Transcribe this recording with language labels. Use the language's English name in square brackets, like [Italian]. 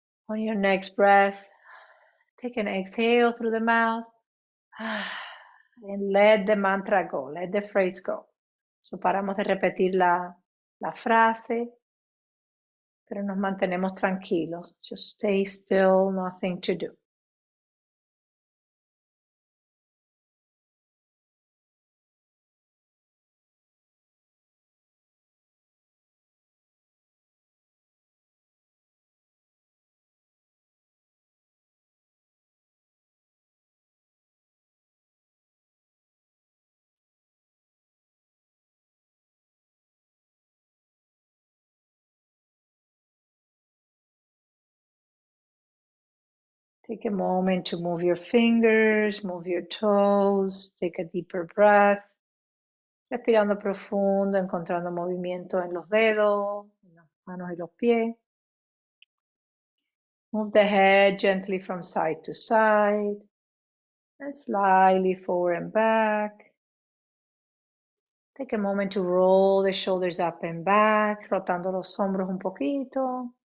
[English] On your next breath, take an exhale through the mouth and let the mantra go, let the phrase go. [Spanish] So paramos de repetir la frase, pero nos mantenemos tranquilos. [English] Just stay still, nothing to do. Take a moment to move your fingers, move your toes, take a deeper breath. [Spanish] Respirando profundo, encontrando movimiento en los dedos, en las manos y los pies. [English] Move the head gently from side to side and slightly forward and back. Take a moment to roll the shoulders up and back, [Spanish] rotando los hombros un poquito.